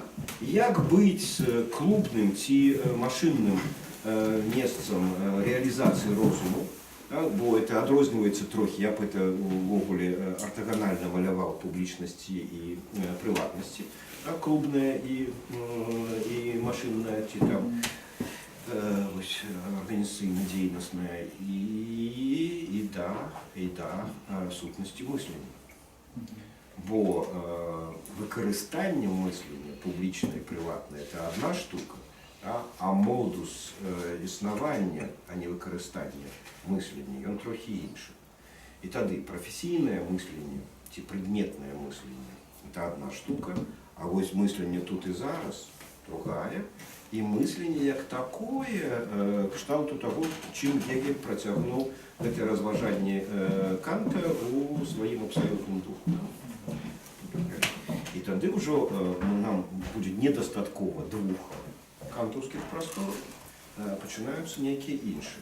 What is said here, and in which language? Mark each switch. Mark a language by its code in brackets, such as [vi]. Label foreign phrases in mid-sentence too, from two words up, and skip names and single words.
[be] Як быць клубным ці машынным месцам рэалізацыі розуму, да? Бо это адрозніваецца трохі, я б это увогуле артаганальна маляваў публічнасці і прыватнасці, да? Клубная і машынная ці там [ru] организационно деятельностная и сутности мышления. [uk] Бо використання мислення, публічне і приватне, це одна штука, а модус існування, а не використання мислення, він трохи інший. І тоді професійне мислення, ці предметне мислення, це одна штука, а ось мислення тут і зараз другая. І мислення як такое, кшталту того, чим Гегель протягнув це розважання Канта у своїм абсолютному духу. І тоді вже нам буде недостатково двох кантовських просторів, починаються які інші.